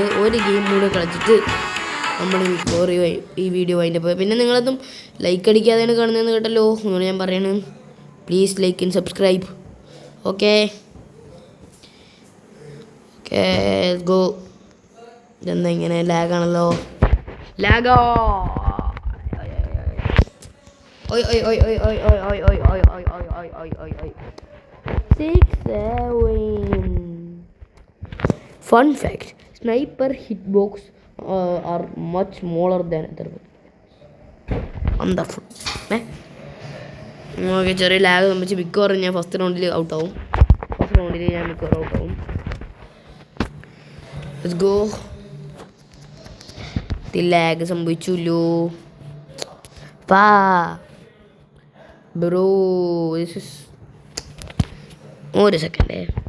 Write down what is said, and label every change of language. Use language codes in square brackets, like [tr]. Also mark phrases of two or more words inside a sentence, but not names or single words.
[ml] ഒരു ഗെയിം കൂടെ കളിച്ചിട്ട് നമ്മൾ ഈ വീഡിയോ അതിൻ്റെ പോയി. പിന്നെ നിങ്ങളതും ലൈക്ക് അടിക്കാതെയാണ് കാണുന്നതെന്ന് കേട്ടല്ലോ. അങ്ങനെ ഞാൻ പറയണേ, [en] please like and subscribe. okay okay go. [ml] ഇതെന്താ ഇങ്ങനെ ലാഗാണല്ലോ. ലാഗോ. Oi, oi, oi, oi, oi, oi, oi, oi, oi, oi, oi, oi, oi, oi, oi. [en] 6, 7. Fun fact: sniper hitbox are much smaller than other weapons. Wonderful. [ml] ഓക്കെ ചെറിയ ലാഗ് സംബന്ധിച്ച് മിക്കവാറും ഞാൻ ഫസ്റ്റ് റൗണ്ടിൽ ഔട്ടാവും. ഞാൻ മിക്കവാറും ഔട്ടാവും. [en] let's go. [ml] ലാഗ് സംഭവിച്ചുല്ലോ. ബ്രോ ഒരു സെക്കൻഡേ.